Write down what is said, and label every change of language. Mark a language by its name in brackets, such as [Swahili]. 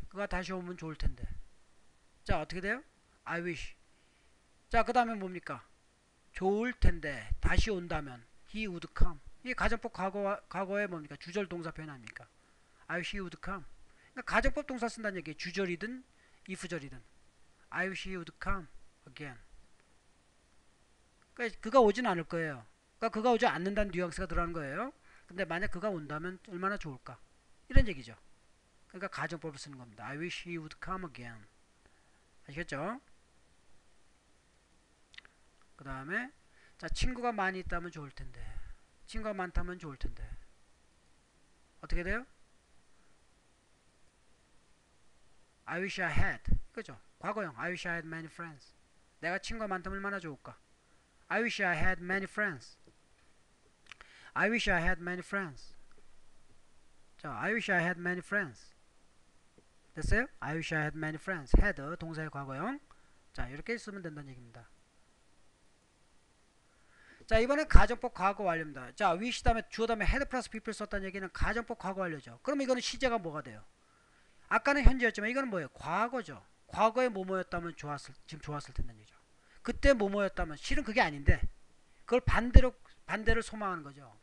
[Korean] 그가 다시 오면 좋을 텐데. 어떻게 돼요? [English] I wish. [Korean] 그 다음에 뭡니까? 좋을 텐데 다시 온다면 [English] he would come. [Korean] 이게 가정법 과거에 뭡니까? 주절 동사 표현 아닙니까? [English] I wish he would come. [Korean] 그러니까 가정법 동사 쓴다는 얘기예요. 주절이든 if절이든. [English] I wish he would come again. [Korean] 그러니까 그가 오진 않을 거예요. 그러니까 그가 오지 않는다는 뉘앙스가 들어가는 거예요. 근데 만약 그가 온다면 얼마나 좋을까? 이런 얘기죠. 그러니까 가정법을 쓰는 겁니다. [English] I wish he would come again. [Korean] 아시겠죠? 그 다음에 친구가 많이 있다면 좋을 텐데. 친구가 많다면 좋을 텐데. 어떻게 돼요? [English] I wish I had. [Korean] 그죠? 과거형. [English] I wish I had many friends. [Korean] 내가 친구가 많다면 얼마나 좋을까? [English] I wish I had many friends. I wish I had many friends. I wish I had many friends. [Korean] 됐어요? [English] I wish I had many friends. [Korean] had 동사의 과거형. 이렇게 쓰면 된다는 얘기입니다. 이번엔 가정법 과거 완료입니다. wish 다음에 주어 다음에 had 플러스 people 썼다는 얘기는 가정법 과거 완료죠. 그럼 이거는 시제가 뭐가 돼요? 아까는 현재였지만 이거는 뭐예요? 과거죠. 과거에 뭐뭐였다면 지금 좋았을 텐데 얘기죠. 그때 뭐뭐였다면 실은 그게 아닌데 그걸 반대를 소망하는 거죠.